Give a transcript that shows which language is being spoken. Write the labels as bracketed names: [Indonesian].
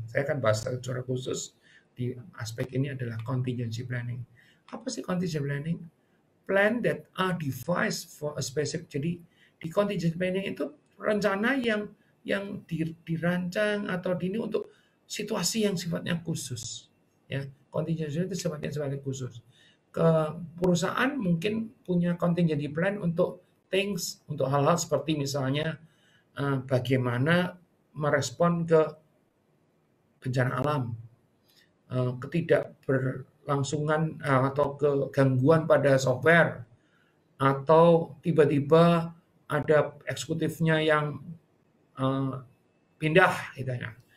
[Indonesian] Saya akan bahas secara khusus di aspek ini adalah contingency planning. Apa sih contingency planning? [English] Plan that are devised for a specific. [Indonesian] Jadi di contingency planning itu rencana yang dirancang atau ini untuk situasi yang sifatnya khusus. Ya, contingency itu sifatnya khusus. perusahaan mungkin punya contingency plan untuk untuk hal-hal seperti misalnya bagaimana merespon ke bencana alam, ketidakberlangsungan atau kegangguan pada software, atau tiba-tiba ada eksekutifnya yang pindah gitu ya.